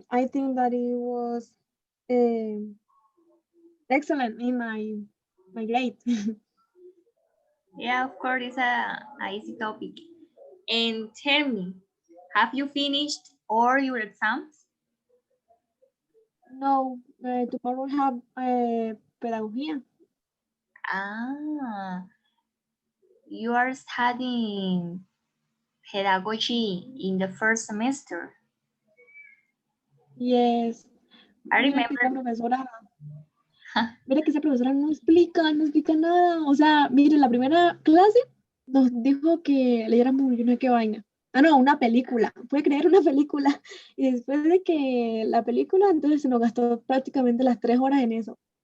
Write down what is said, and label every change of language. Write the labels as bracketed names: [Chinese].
[English] I think that it was um excellent in my grade. Yeah, of course, it's a easy topic. And tell me, have you finished all your exams? No, tomorrow have pedagogía. Ah, you are studying pedagogy in the first semester. Yes. I [Spanish] Mira que esa [English] remember. [Spanish] profesora, mira que esa profesora no explica nada. O sea, mire, la primera clase nos dijo que leyéramos yo no sé qué vaina. Ah, no, una película. Puede creer una película. Y después de que la película, entonces se nos gastó prácticamente las 3 horas en eso.